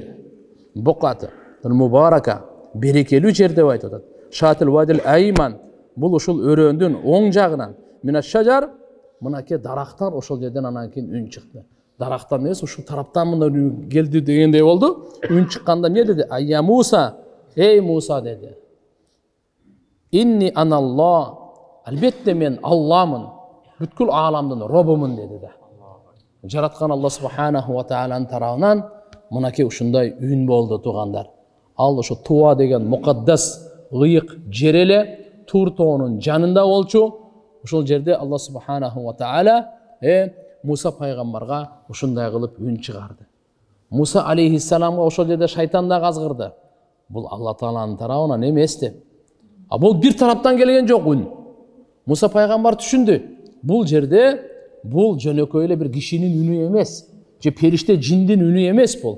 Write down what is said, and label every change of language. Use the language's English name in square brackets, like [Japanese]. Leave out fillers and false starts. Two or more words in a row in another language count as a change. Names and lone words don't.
[Arabic] البقعة المباركة, [Kyrgyz] берекелүү жер деп айтып атат. [Arabic] شاطئ الوادي الأيمن, [Kyrgyz] бул ушул өрөөндүн оң жагынан, [Arabic] من الشجرة, [Kyrgyz] мынакей дарактар ошол жерден анан кийин үн чыкты. Дарактан эмес, ушул тараптан мына келди дегендей болду. Үн чыкканда эмне деди? Айя Муса, эй Муса деди. [Arabic] إني أنا الله, [Kyrgyz] албетте мен Алламын, бүткүл ааламдын робумун деди да. Жараткан Алла субханаху ва тааланын тарабынан мынакей ушундай үн болду туугандар. Ал ошо Туа деген мукаддас ыйык жер эле, Тур тоонун жанында болчу. Ошол жерде Алла [Arabic] سبحانه وتعالى [Kyrgyz] Муса пайгамбарга ушундай кылып үн чыгарды. Муса алейхиссаламга ошол жерде шайтан да казгырды. Бул Алла тааланын тарабынан эмес деп. А бул бир тараптан келген жок үн. Муса пайгамбар түшүндү. Бул жерде бул жөнөкөй эле бир кишинин үнү эмес, же периште жиндин үнү эмес бул.